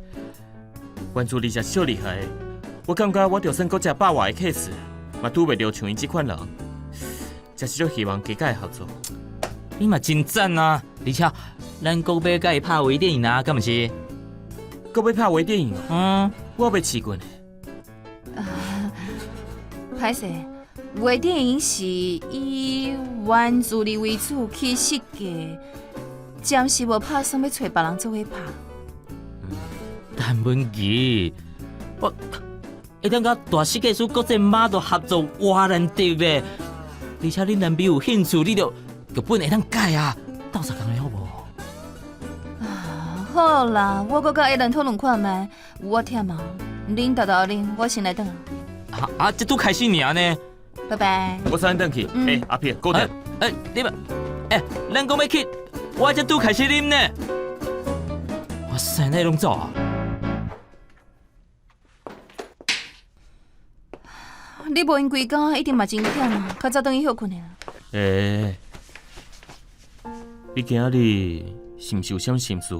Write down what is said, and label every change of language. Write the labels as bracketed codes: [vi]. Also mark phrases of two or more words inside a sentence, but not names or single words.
[nan] 原住民是小厉害，我感觉我就算搁只百外的 case， 嘛拄袂着像伊这款人，真是足希望加甲伊合作。你嘛真赞啊！而且咱搁要甲伊拍微电影啊，敢毋是？搁要拍微电影哦？我未试过呢。歹势，微电影是以原住民为主去设计，暂时无拍算要找别人做伙拍。陈文琪，我会当甲大设计师国际马都合作偌难得的，而且恁男朋友有兴趣，你就剧本会当改啊，斗相共的好无？好啦，我搁甲艾伦讨论看觅，我忝啊，恁豆豆恁，我先来等啊。这拄开始尔呢。拜拜。我先转去。阿皮，过来。你们，咱讲要去，我这拄开始啉呢。哇塞，那拢走啊！你无闲规工，一定嘛真忝啊，较早等伊休困的啦。你今日是毋是有啥心事？